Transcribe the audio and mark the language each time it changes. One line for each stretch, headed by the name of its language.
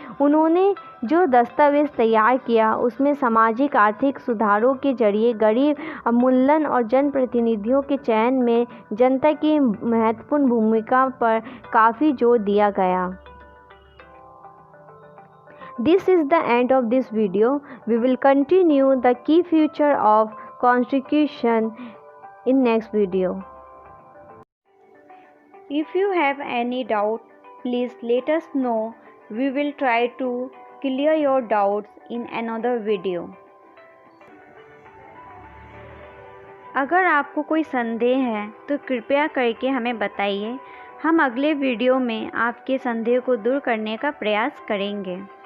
Hindi: उन्होंने जो दस्तावेज तैयार किया उसमें सामाजिक आर्थिक सुधारों के जरिए गरीब उन्मूलन और जनप्रतिनिधियों के चयन में जनता की महत्वपूर्ण भूमिका पर काफ़ी जोर दिया गया।
English: This is the end of this video. We will continue the key feature of Constitution in next video. If you have any doubt, please let us know. We will try to clear your doubts in another video.
Hindi: अगर आपको कोई संदेह है तो कृपया करके हमें बताइए। हम अगले वीडियो में आपके संदेह को दूर करने का प्रयास करेंगे।